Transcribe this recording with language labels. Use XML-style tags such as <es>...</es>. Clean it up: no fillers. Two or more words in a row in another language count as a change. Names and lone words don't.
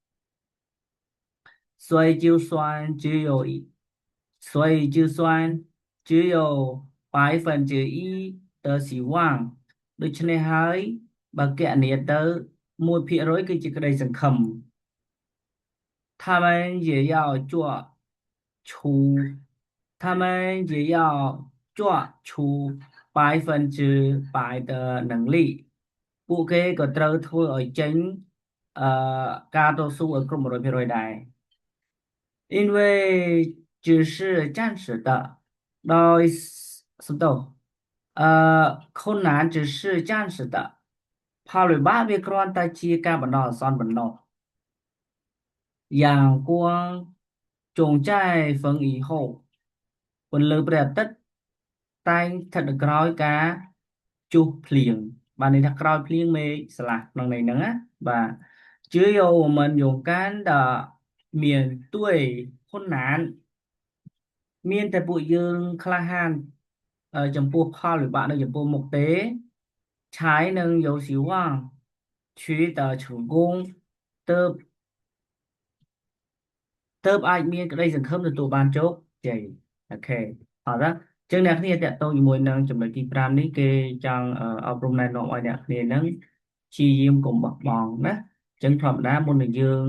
<zh>所以就算只有一，所以就算只有1%的希望</zh> <km>ដូច្នេះហើយបើគ ណនាទៅ1%គឺជាក្តីសង្ឃឹម</km> <zh>他们也要出，他们也要做出100%的能力</zh> <km>ពួកគេក៏ត្រូវធ្វើឲ្យចេញការតស៊ូឲ្យគ្រប់100%ដែរ</km> <zh>因为只是暂时的</zh> <km>ដោយសំទោស</km> <zh>困难只是暂时的</zh> <km>ផលវិបាកវាគ្រាន់តែជាការបណ្ដោះអាសន្នប៉ុណ្ណោះ</km> <zh>阳光总在风雨后</zh> <km>ពន្លឺព្រះអាទិត្យតែងស្ថិតនៅក្រោយ ការជុះភ្លៀងបានន័យថាក្រោយភ្លៀងមេឃស្រឡះក្នុងន័យហ្នឹងណាបាទ</km> <zh>只有我们勇敢的面对困难</zh> <km>មានតែពួកយើងក្លាហានចំពោះផលវិបាកនៅចំពោះមុខទេ</km> <zh>才能有希望取得成功</zh> <km>ទើប អាចមានក្តីសង្ឃឹមទទួលបានជោគជ័យអូខេអត់ទេចឹងអ្នកគ្នាតេតតងជាមួយនឹងចំណុចទី5នេះគេចង់ អប់រំណែនាំឲ្យអ្នកគ្នានឹងព្យាយាមកុំបោះបង់ណាចឹងធម្មតាមុននឹងយើង</km>